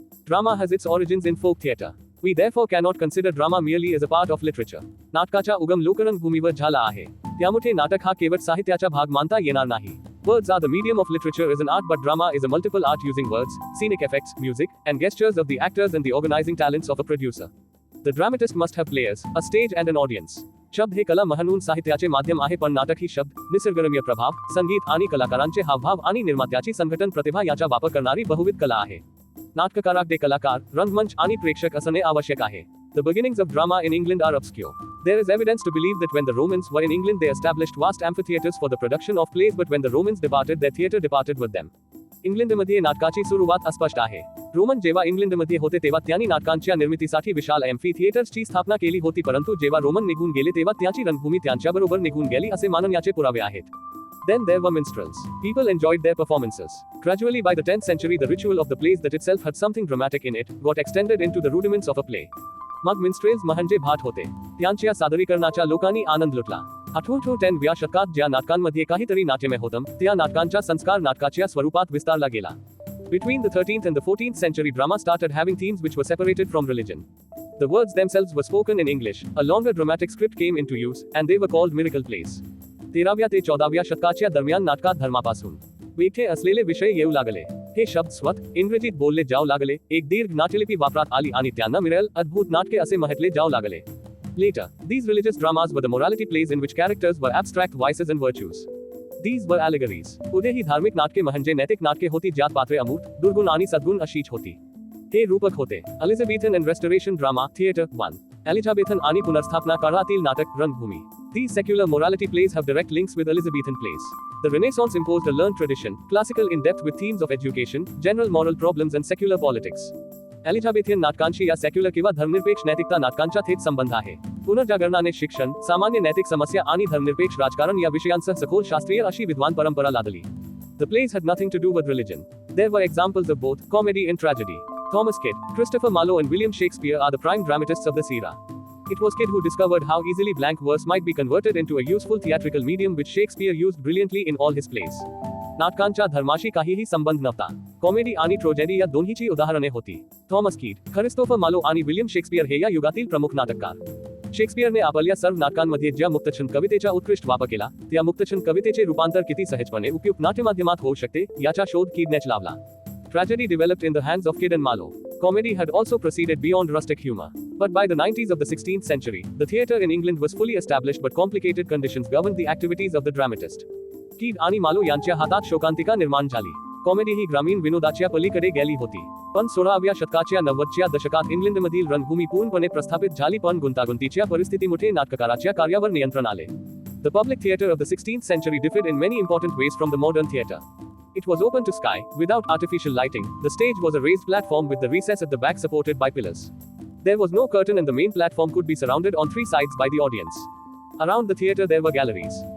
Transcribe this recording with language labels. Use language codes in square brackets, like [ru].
[en] Drama has its origins in folk theatre. We therefore cannot consider drama merely as a part of literature. [mr] नाटकाचा उगम लोकरंगभूमीवर झाला आहे. त्यामुळे नाटक हा केवळ साहित्याचा भाग मानता येणार नाही. [en] Words are the medium of literature as an art, but drama is a multiple art using words, scenic effects, music, and gestures of the actors and the organizing talents of a producer. The dramatist must have players, a stage and an audience. [mr] शब्द हे कला म्हणून साहित्याचे माध्यम आहे, पण नाटक ही शब्द, निसर्गरम्य प्रभाव, संगीत आणि कलाकारांचे हावभाव आणि निर्मात्याची संघटन प्रतिभा याचा वापर करणारी बहुविध कला आहे. नाटककाराकडे कलाकार, रंगमंच आणि प्रेक्षक असणे आवश्यक आहे. [en] The beginnings of drama in England are obscure. There is evidence to believe that when the Romans were in England they established vast amphitheatres for the production of plays, but when the Romans departed their theatre departed with them. [mr] इंग्लंडमध्ये नाटकाची सुरुवात अस्पष्ट आहे. Roman जेव्हा इंग्लंडमध्ये होते तेव्हा त्यांनी नाटकांच्या निर्मितीसाठी विशाल एम्फी थिएटर्सची स्थापना केली होती, परंतु जेव्हा रोमन निघून गेले तेव्हा त्यांची रंगभूमी त्यांच्याबरोबर निघून गेली असे मानण्याचे पुरावे आहेत. [en] Then there were minstrels. People enjoyed their performances. Gradually by the 10th century the ritual of the plays that itself had something dramatic in it got extended into the rudiments of a play. [mr] मग मिन्स्ट्रेल्स म्हणजे भाट होते. त्यांच्या सादरीकरणाचा लोकांनी आनंद लुटला. 10व्या शतकात ज्या नाटकांमध्ये काहीतरी नाट्यमय होतं त्या नाटकांचा संस्कार नाटकाच्या स्वरूपात विस्तारला गेला. [en] Between the 13th and the 14th century drama started having themes which were separated from religion. The words themselves were spoken in English, a longer dramatic script came into use, and they were called miracle plays. [mr] 13व्या ते 14व्या शतकाच्या दरम्यान नाटकात धर्मापासून वेगळे असलेले विषय येऊ लागले. हे शब्द स्वत इंग्रजीत बोलले जाऊ लागले. एक दीर्घ नाट्यलिपी वापरात आली आणि त्यांना मिरेल अद्भुत नाटके असे म्हटले जाऊ लागले. [en] Later, these religious dramas were the morality plays in which characters were abstract vices and virtues. These were allegories. [mr] पुढे ही धार्मिक नाटके म्हणजे नैतिक नाटके होती ज्यात पात्रे अमूर्त, दुर्गुण आणि सद्गुण अशीच होती. हे रूपक होते. [en] Elizabethan and Restoration drama theatre 1. [mr] एलिझाबेथन आणि पुनर्स्थापना काळातील नाटक रंगभूमी. [en] These secular morality plays have direct links with Elizabethan plays. The Renaissance imposed a learned tradition, classical in depth with themes of education, general moral problems and secular politics. [mr] एलिझाबेथियन नाटकांशी या secular किंवा धर्मनिरपेक्ष नैतिकता नाटकांचा थेट संबंध आहे. पुनर्जागरणाने शिक्षण, सामान्य नैतिक समस्या आणि धर्मनिरपेक्ष राजकारण या विषयांसह सखोल शास्त्रीय अशी विद्वान परंपरा लादली. [en] The plays had nothing to do with religion. There were examples of both comedy and tragedy. Thomas Kidd, Christopher Marlowe and William Shakespeare are the prime dramatists of this era. It was Kidd who discovered how easily blank verse might be converted into a useful theatrical medium which Shakespeare used brilliantly in all his plays. [mr] नाटकांच्या धर्माशी काहीही संबंध नव्हता. Comedy आणि tragedy या दोन्हीची उदाहरणे होती. Thomas कीड, क्रिस्टोफर मार्लो आणि विलियम शेक्सपियर हे या युगातील प्रमुख नाटककार. शेक्सपियरने आपल्या सर्व नाटकांमध्ये ज्या मुक्तछंद कवितेचा उत्कृष्ट वापर केला त्या मुक्तछंद कवितेचे रूपांतर किती सहजपणे उपयुक्त नाट्यमाध्यमात होऊ शकते याचा शोध कीडनेच लावला. [en] Tragedy developed in the hands of Kidd and Marlowe. Comedy had also proceeded beyond rustic humor. But by the 90s of the 16th century, the theatre in England was fully established but complicated conditions governed the activities of the dramatist. [mr] Kidd आणि मालो यांच्या हातात शोकांतिका निर्माण झाली. Comedy ही ग्रामीण विनोदाच्या पलीकडे गेली होती. पण 16व्या शतकाच्या 90च्या दशकात इंग्लंडमधील रंगभूमी पूर्णपणे प्रस्थापित झाली, पण गुंतागुंतीच्या परिस्थितीमुळे नाटककाराच्या कार्यावर नियंत्रण आले. [en] The public theatre of the 16th century differed in many important ways from the modern theatre. It was open to sky, without artificial lighting. The stage was a raised platform with the recess at the back supported by pillars. There was no curtain and the main platform could be surrounded on three sides by the audience. Around the theatre there were galleries.